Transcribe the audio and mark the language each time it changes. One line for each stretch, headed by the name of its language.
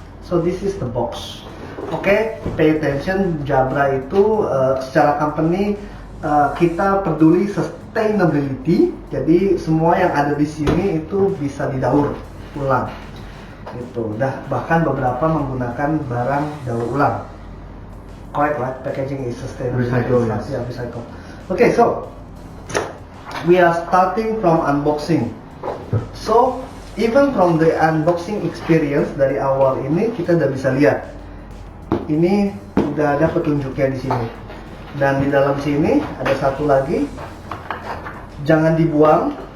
English: So this is the box. Oke, pay attention.
Indonesian: Jabra itu secara company kita peduli sustainability. Jadi semua yang ada di sini itu bisa didaur ulang. Gitu. Bahkan beberapa menggunakan barang daur ulang.
English: Correct, right? Packaging is sustainable. Recycle. Yeah, recycle. Okay, so we are starting from unboxing. So even from the unboxing experience
Indonesian: dari awal ini kita udah bisa lihat. Ini udah ada petunjuknya di sini. Dan di dalam sini ada satu lagi. Jangan dibuang.